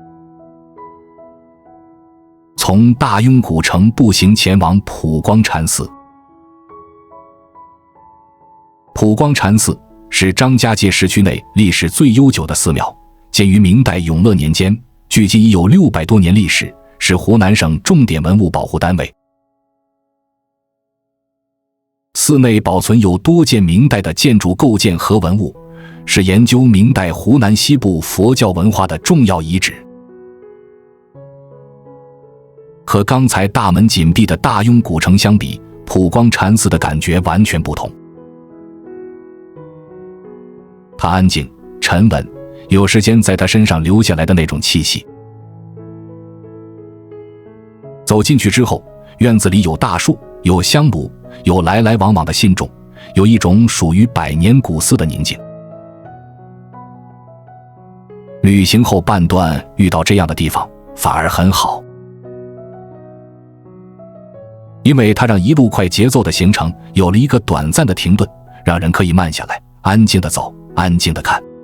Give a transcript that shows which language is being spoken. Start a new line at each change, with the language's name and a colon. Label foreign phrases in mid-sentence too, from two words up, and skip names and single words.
Chinese: 從大庸古城步行前往普光禪寺。普光禪寺是張家界市區內歷史最悠久的寺廟，建於明代永樂年間，距今已有600多年歷史，是湖南省重点文物保護单位。寺內保存有多件明代的建筑构件和文物，是研究明代湖南西部佛教文化的重要遗址。和剛才大门緊閉的大庸古城相比，普光禪寺的感覺完全不同。它安靜、沉穩，有时间在他身上留下來的那種氣息。走進去之後，院子裡有大樹，有香爐，有來來往往的信眾，有一種屬於百年古寺的寧靜。旅行後半段遇到這樣的地方反而很好，因為它讓一路快節奏的行程有了一個短暫的停頓，讓人可以慢下來，安靜地走，安靜地看。